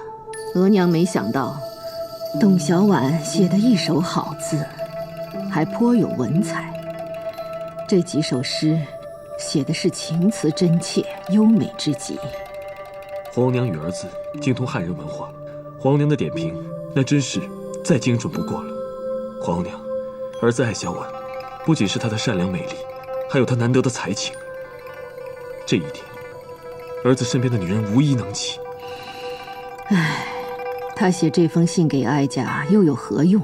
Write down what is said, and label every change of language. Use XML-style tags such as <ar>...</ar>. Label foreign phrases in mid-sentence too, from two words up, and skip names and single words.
<zh>額娘沒想到，董小婉寫的一手好字，還頗有文采。這幾首詩寫的是情詞真切、優美之極。皇娘與兒子精通漢人文化，皇娘的點評那真是再精準不過了。皇娘，兒子愛小婉，不僅是她的善良美麗，還有她難得的才情。這一點，兒子身邊的女人無一能及。唉，他寫這封信給哀家又有何用？</zh>